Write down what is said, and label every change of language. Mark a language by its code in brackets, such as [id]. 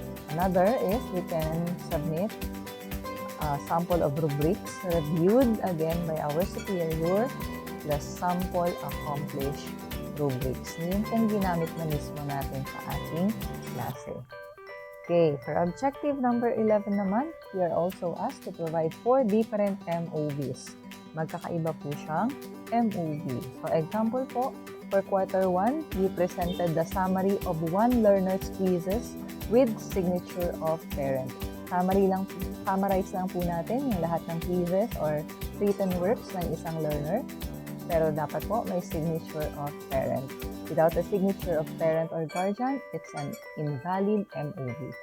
[en] Another is we can submit a sample of rubrics reviewed again by our superior plus sample accomplished rubrics. [tl] Yun pong ginamit na mismo natin sa ating klase. [en] Okay, for objective number 11 naman, we are also asked to provide 4 different MOVs. [tl] Magkakaiba po siyang MOV. [en] So, example po, for quarter 1, we presented the summary of 1 learner's quizzes with signature of parent. [tl] Summarize lang po natin yung lahat ng [en] quizzes or written works [tl] ng isang learner. Pero dapat po may [en] signature of parent. Without a signature of parent or guardian, it's an invalid MOV.